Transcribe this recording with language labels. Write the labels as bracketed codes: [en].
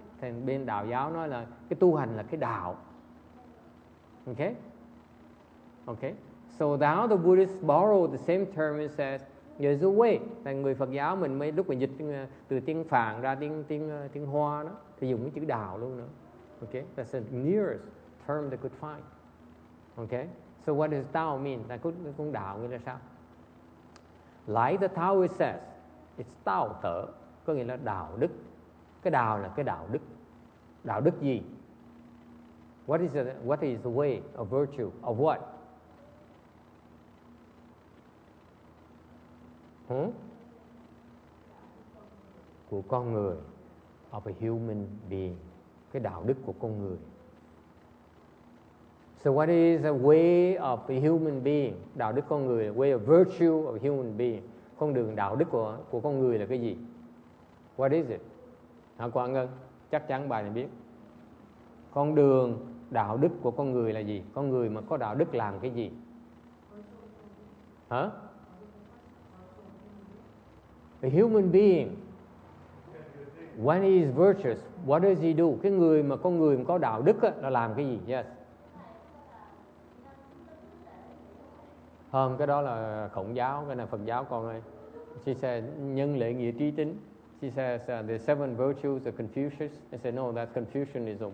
[vi] Thành bên đạo giáo nói là cái tu hành là cái đạo. [en] Okay. So now the Buddhists borrow the same term and says there's a way. [vi] Thành người Phật giáo mình mới lúc mình dịch từ tiếng Phạn ra tiếng Hoa đó thì dùng cái chữ đạo luôn nữa. [en] Okay, that's the nearest term they could find. Okay, so what does Tao mean? [vi] Là con đạo nghĩa là sao? [en] Like the Taoist says, it's Tao tở, [vi] có nghĩa là đạo đức. Cái đạo là cái đạo đức. Đạo đức gì? [en] What is the way of virtue of what? [vi] Của con người, [en] of a human being. [vi] Cái đạo đức của con người. [en] So what is a way of a human being? [vi] Đạo đức con người, [en] way of virtue of a human being. [vi] Con đường đạo đức của con người là cái gì? [en] What is it? [vi] Quang Ngân, chắc chắn bài này biết. Con đường đạo đức của con người là gì? Con người mà có đạo đức làm cái gì? Hả? [en] A human being, when he is virtuous, what does he do? [vi] Cái người mà con người mà có đạo đức á, là làm cái gì? Yes. Không, cái đó là Khổng giáo, cái này Phật giáo con ơi. [en] She said [vi] nhân lễ nghĩa trí tính. [en] She says the seven virtues of Confucius. I said no, that's Confucianism.